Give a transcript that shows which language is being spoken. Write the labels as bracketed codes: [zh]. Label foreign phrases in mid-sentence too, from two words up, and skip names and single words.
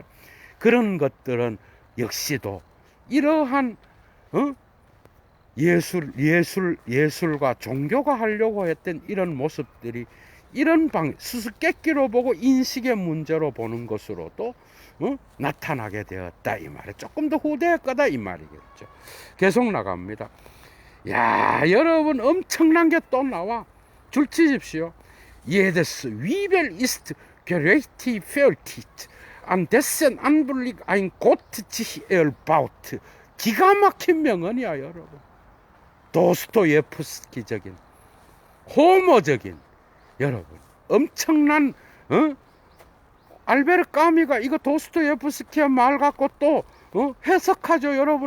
[ko] 그런 것들은 역시도 이러한 예술과 종교가 하려고 했던 이런 모습들이, 이런 수수께끼로 보고 인식의 문제로 보는 것으로도 나타나게 되었다, 이 말이에요. 조금 더 후대의 거다, 이 말이겠죠. 계속 나갑니다. 야, 여러분, 엄청난 게 또 나와. 줄 치십시오. [de] Jedes Wiebel ist gerechtfertigt, an dessen Anblick ein Gott sich erbaut. [ko] 기가 막힌 명언이야, 여러분. 도스토예프스키적인, 호모적인, 여러분, 엄청난, 알베르 까미가 이거 도스토예프스키의 말 갖고 또 해석하죠, 여러분.